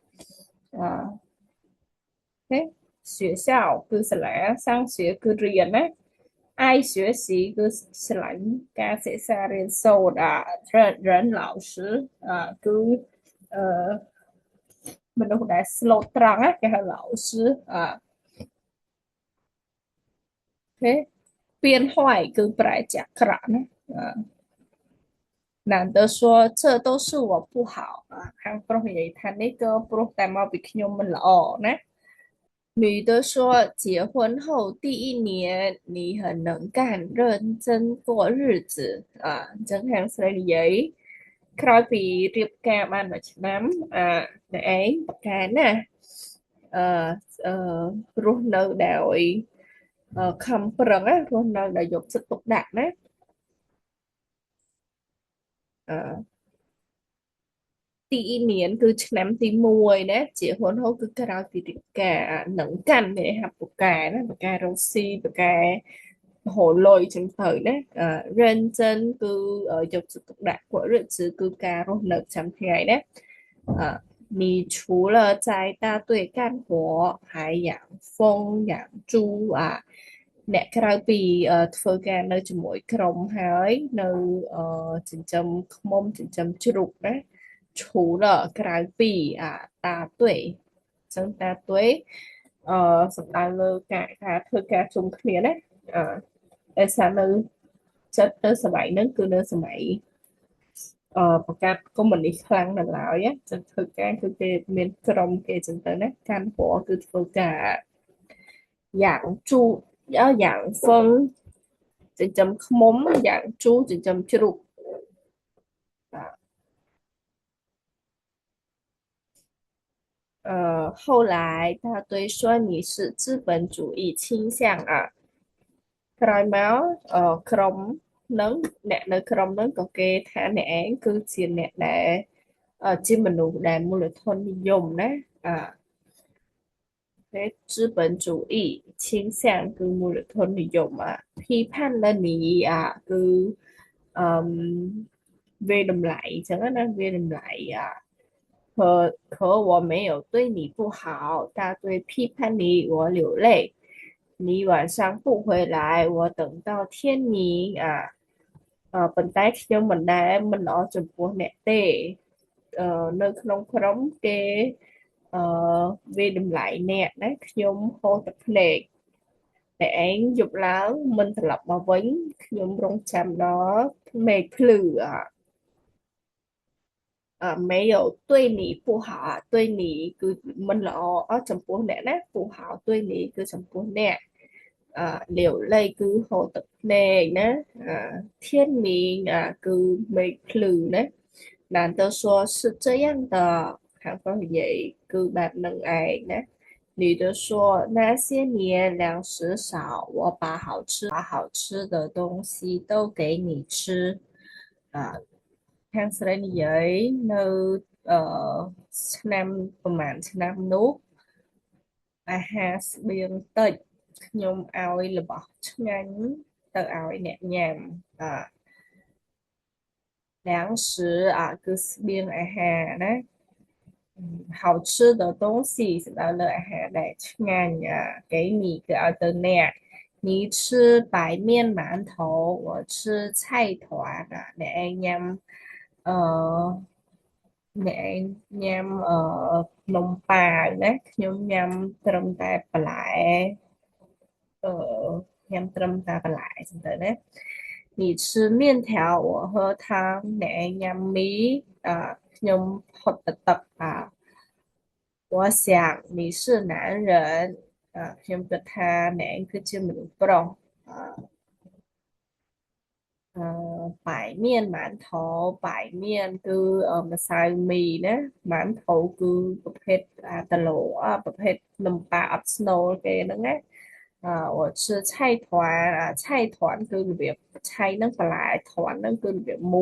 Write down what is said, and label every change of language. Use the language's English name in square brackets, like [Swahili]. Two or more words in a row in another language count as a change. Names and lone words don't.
[Khmer] អូខេ学校គឺសាលា上学គឺរៀនណា [Chinese] 爱学习 [Khmer] គឺស្រឡាញ់ការសិក្សារៀនសូត្រ [Chinese] 人老师 [Khmer] គឺអឺមនុស្សដែលស្លូតត្រង់ណាគេហៅ老师 អូខេ变坏គឺប្រែជាអាក្រក់ណា [Chinese] 难得说这都是我不好 [Khmer] ខាងប្រុសនិ យាយថានេះក៏ព្រោះតែមកពីខ្ញុំមិនល្អណា [Chinese] 女的说结婚后第一年你很能干认真过日子 [Khmer] ចឹងខាងស្រីនិយាយក្រោយពីរៀបការបានមួយឆ្នាំអ្នកឯងប្រកែណាអឺអឺរស់នៅដោយខំប្រឹងណារស់នៅដោយយកចិត្តទុកដាក់ណា អឺទី1គឺឆ្នាំទី1ណាជាហ៊ុនហូគឺក្រោយពីរៀបការនឹងកាន់នេះហាប់ពូកែណាពូកែរស់ស៊ីពូកែហូរលុយចឹងទៅណា认真 គឺយកចិត្តទុកដាក់ពួក日子គឺការរស់នៅប្រចាំថ្ងៃណា [Chinese] 你除了在大队干活还养蜂养猪 [Khmer] អ្នកក្រៅពីធ្វើការនៅជាមួយក្រុមហើយនៅចិញ្ចឹមឃ្មុំចិញ្ចឹមជ្រូកណា 除了ក្រៅពីតាទុយចឹងតាទុយសំដៅលើការធ្វើការជុំគ្នាណាតែសារនៅចិត្តទៅសម័យហ្នឹងគឺនៅសម័យបង្កើតកុម្មុយនីសខ្លាំងនៅឡើយចឹងធ្វើការគឺគេមានក្រុមគេចឹងទៅណាកាន់ព្រោះគឺធ្វើការយ៉ាងជូយ៉ាងហ្វឹងចិញ្ចឹមឃ្មុំយ៉ាងជូចិញ្ចឹមជ្រូក [Chinese] 后来他对说你是资本主义倾向 [Khmer] ក្រោយមកក្រុមនឹងអ្នកនៅក្រុមនឹងក៏គេថាអ្នកឯងគឺជាអ្នកដែលជាមនុស្សដែលមូលធននិយមណា [Chinese] 资本主义倾向 [Khmer] គឺមូលធននិយម [Chinese] 批判了你 [Khmer] គឺវាតម្លៃអញ្ចឹងណាវាតម្លៃ [Chinese] 可我没有对你不好，大堆批判你，我流泪。你晚上不回来，我等到天明 [Khmer] ប៉ុន្តែខ្ញុំមិនដែលមិនល្អចំពោះអ្នកទេនៅក្នុងក្រុមគេវាតម្លៃអ្នកណាខ្ញុំហូរទឹកភ្នែកតែឯងយប់ឡើងមិនត្រឡប់មកវិញខ្ញុំរងចាំដល់មេឃភ្លឺ [Chinese] 没有对你不好对你 [Khmer] គឺមិនល្អចំពោះអ្នកណា [Chinese] 不好对你 [Khmer] គឺចំពោះអ្នក [Chinese] 流泪 [Khmer] គឺហូរទឹកភ្នែកណា [Chinese] 天明 [Khmer] គឺមេឃភ្លឺណា [Chinese] 难得说是这样的 [Khmer] ខាងប្រុសនិយាយគឺបែបនឹងឯងណា [Chinese] 女的说那些年粮食少我把好吃的东西都给你吃 [Khmer] ខាងស្រីនិយាយនៅឆ្នាំប្រហែលឆ្នាំនោះអាហារស្បៀងតិចខ្ញុំឲ្យរបស់ឆ្ងាញ់ទៅឲ្យអ្នកញ៉ាំ 粮食គឺស្បៀងអាហារណា [Chinese] 好吃的东西 [Khmer] សំដៅលើអាហារដែលឆ្ងាញ់ [Chinese] 给你 [Khmer] គឺឲ្យទៅអ្នក [Chinese] 你吃白面馒头我吃菜团 [Khmer] អ្នកឯងញ៉ាំ អ្នកឯងញ៉ាំនំប៉ាវណាខ្ញុំញ៉ាំត្រឹមតែបន្លែញ៉ាំត្រឹមតែបន្លែចឹងទៅណា [Chinese] 你吃面条我喝汤 [Khmer] អ្នកឯងញ៉ាំមីខ្ញុំហត់ទឹក [Chinese] 我想你是男人 [Khmer] ខ្ញុំគិតថាអ្នកឯងគឺជាមនុស្សប្រុសអឺ អឺបាយមានម៉ានថោបាយមានគឺម្សៅមីណាម៉ានថោគឺប្រភេទតឡូប្រភេទនំប៉័ងអត់ស្នូលគេហ្នឹងណា [Chinese] 我吃菜团 [Khmer] 菜团គឺរបៀបឆៃហ្នឹងបន្លែ团ហ្នឹងគឺរបៀប